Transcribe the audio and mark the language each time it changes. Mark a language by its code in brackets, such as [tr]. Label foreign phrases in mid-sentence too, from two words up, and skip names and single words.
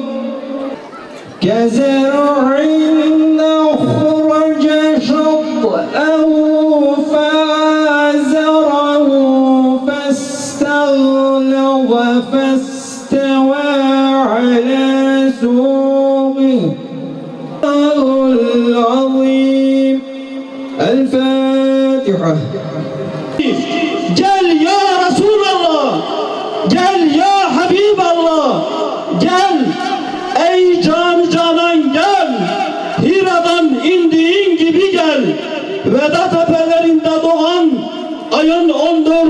[ar] كزرع أخرج شطأه فآزره فاستغلظ فاستوى على سوقه العظيم الفاتحة. [tr] Gel [ar] يا رسول الله, [tr] gel [ar] يا حبيب الله, [tr] gel ey can canan gel, Hira'dan indiğin gibi gel, Veda tepelerinde doğan ayın 14.